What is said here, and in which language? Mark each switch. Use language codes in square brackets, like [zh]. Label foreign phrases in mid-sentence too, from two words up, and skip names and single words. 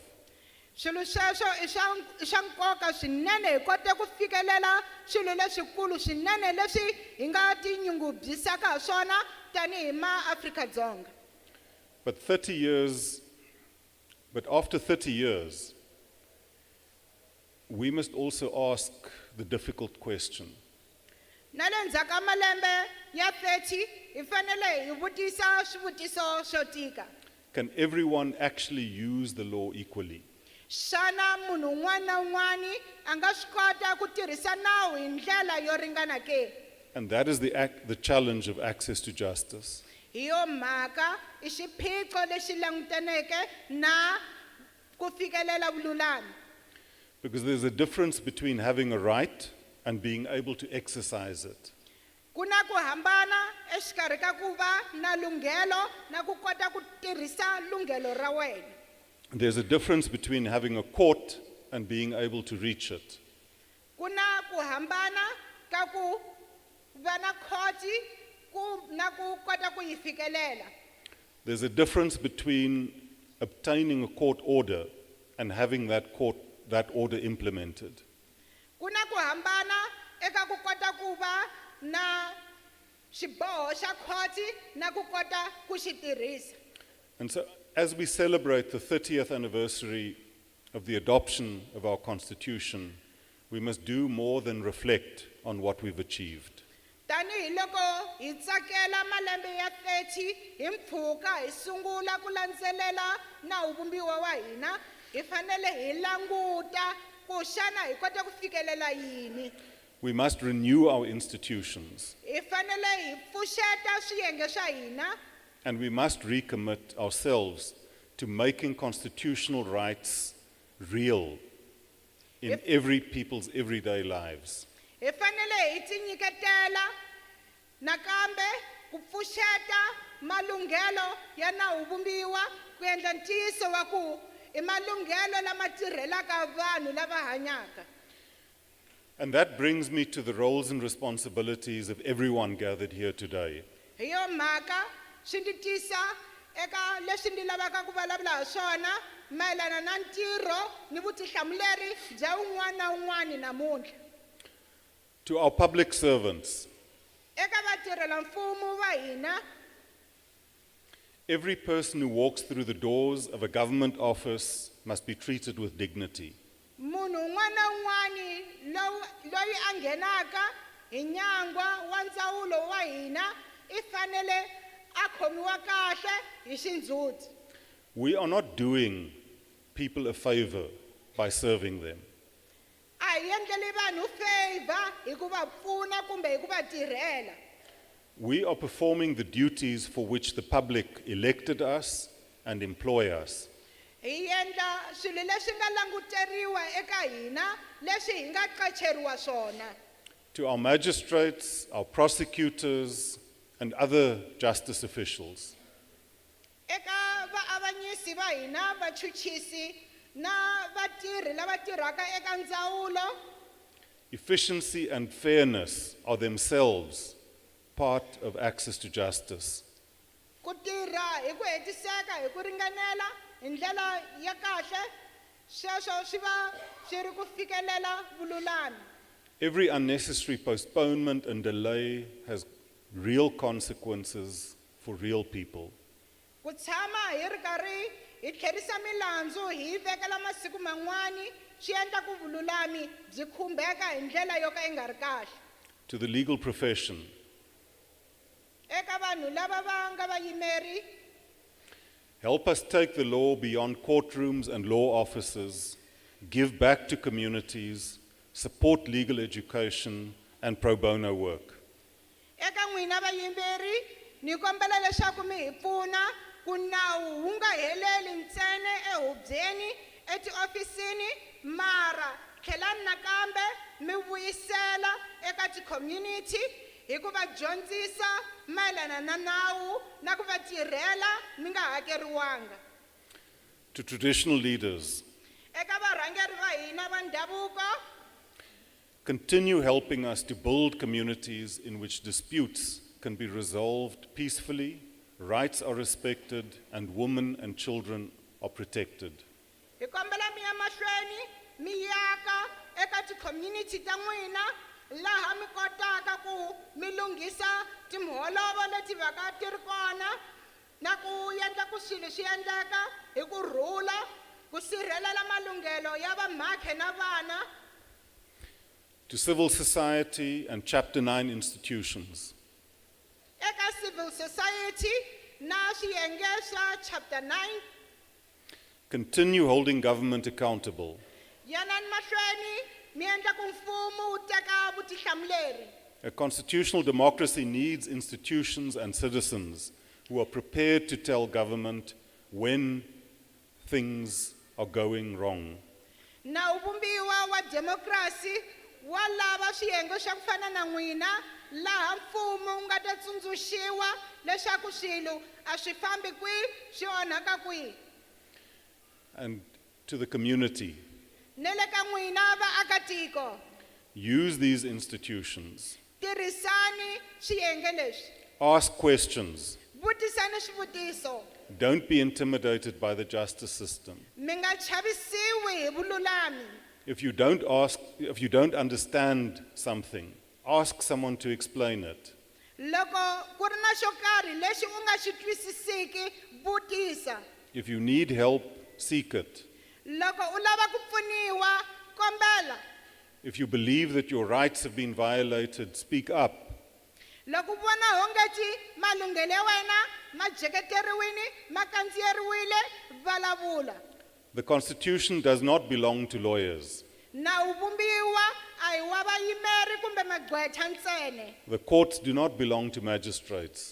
[ts] Swilo sweswo I swa nkoka swinene hi kote ku fikelela swilo leswikulu swinene leswi hi nga tinyungubyisaka ha swona tanihi ma-Afrika-Dzonga. [en] But after 30 years, we must also ask the difficult question. [ts] Na le ndzhaku ka malembe ya 30 hi fanele hi vutisa swivutiso swo tika. [en] Can everyone actually use the law equally? [ts] Xana munhu un'wana na un'wana a nga swi kota ku tirhisa nawu hi ndlela yo ringana ke? [en] And that is the challenge of access to justice. [ts] Hi yo mhaka I xiphiqo lexi langutaneke na ku fikelela vululami. [en] Because there's a difference between having a right and being able to exercise it. [ts] Ku na ku hambana exikarhi ka ku va na lunghelo na ku kota ku tirhisa lunghelo ra wena. [en] There's a difference between having a court and being able to reach it. [ts] Ku na ku hambana ka ku va na khoti na ku kota ku yi fikelela. [en] There's a difference between obtaining a court order and having that order implemented. [ts] Ku na ku hambana eka ku kota ku va na xiboho xa khoti na ku kota ku xi tirhisa. [en] And so, as we celebrate the 30th anniversary of the adoption of our Constitution, we must do more than reflect on what we've achieved. [ts] Tanihi loko hi tsakela malembe ya 30 hi mpfhuka hi sungula ku landzelela nawu vumbiwa wa hina, hi fanele hi languta ku xana hi kota ku fikelela yini. [en] We must renew our institutions, [ts] Hi fanele hi pfuxeta swiyenge swa hina. [en] and we must recommit ourselves to making constitutional rights real in every people's everyday lives. [ts] Hi fanele hi tinyiketela nakambe ku pfuxeta malunghelo ya nawu vumbiwa ku endla ntiyiso wa ku I malunghelo lama tirhelaka vanhu lava hanyaka. [en] And that brings me to the roles and responsibilities of everyone gathered here today. [ts] Hi yo mhaka swi ndzi tisa eka leswi ndzi lavaka ku vulavula ha swona mayelana na ntirho ni vutihlamuleri bya un'wana na un'wana namuntlha. [en] To our public servants, [ts] Eka vatirhela mfumo va hina, [en] every person who walks through the doors of a government office must be treated with dignity. [ts] munhu un'wana na un'wana loyi a nghenaka hi nyangwa wa ndzawulo wa hina I fanele a khomiwa kahle hi xindzhuti. [en] We are not doing people a favor by serving them. [ts] A hi endleli vanhu favor hi ku va pfuna kumbe hi ku va tirhela. [en] We are performing the duties for which the public elected us and employ us. [ts] Hi endla swilo leswi nga languteriwa eka hina leswi hi nga qacheriwa swona. [en] To our magistrates, our prosecutors, and other justice officials, [ts] Eka vaavanyisi va hina vachuchisi na vatirhi lava tirhaka eka ndzawulo, [en] Efficiency and fairness are themselves part of access to justice. [ts] Ku tirha hi ku hetiseka hi ku ringanela hi ndlela ya kahle sweswo swi va swi ri ku fikelela vululami. [en] Every unnecessary postponement and delay has real consequences for real people. [ts] Ku tshama hi ri karhi hi tlherisa milandzu hi yi vekela masiku man'wani swi endla ku vululami byi khumbeka hi ndlela yo ka yi nga ri kahle. [en] To the legal profession, [ts] Eka vanhu lava va nga vayimeri, [en] help us take the law beyond courtrooms and law offices, give back to communities, support legal education and pro bono work. [ts] eka n'wina vayimeri ni kombela leswaku mi hi pfuna ku nawu wu nga heleli ntsena ehubyeni etiofisini mara tlhelani nakambe mi vuyisela eka ti-community hi ku va dyondzisa mayelana na nawu na ku va tirhela mi nga hakeriwanga. [en] To traditional leaders, [ts] Eka varhangeri va hina va ndhavuko, [en] continue helping us to build communities in which disputes can be resolved peacefully, rights are respected, and women and children are protected. [ts] hi kombela mi ya mahlweni mi yaka eka ti-community ta n'wina laha mi kotaka ku mi lunghisa timholovo leti va ka ti ri kona na ku endla ku swilo swi endleka hi ku rhula ku sirhelela malunghelo ya vamhakhe na vana. [en] To civil society and Chapter 9 institutions, [ts] Eka [en] civil society [ts] na swiyenge swa chapter 9 [en] continue holding government accountable. [ts] yanani mahlweni mi endla ku mfumo wu teka vutihlamuleri. [en] A constitutional democracy needs institutions and citizens who are prepared to tell government when things are going wrong. [ts] Nawu vumbiwa wa democracy wa lava swiyenge swa ku fana na n'wina laha mfumo wu nga ta tsundzuxiwa leswaku swilo a swi fambi kwihi swi onhaka kwihi. [en] And to the community, [ts] Ne le ka n'wina vaakatiko [en] use these institutions, [ts] tirhisani swiyenge leswi, [en] ask questions, [ts] vutisani swivutiso, [en] don't be intimidated by the justice system. [ts] mi nga chavisiwi hi vululami. [en] If you don't understand something, ask someone to explain it. [ts] Loko ku ri na xo karhi lexi u nga xi twisisiki vutisa. [en] If you need help, seek it. [ts] Loko u lava ku pfuniwa kombela. [en] If you believe that your rights have been violated, speak up. [ts] Loko vona hongeti malunghelo ya wena ma jeketeriwini ma kandziyeriwile vulavula. [en] The Constitution does not belong to lawyers. [ts] Nawu vumbiwa a hi wa vayimeri kumbe magqwetha ntsena. [en] The courts do not belong to magistrates.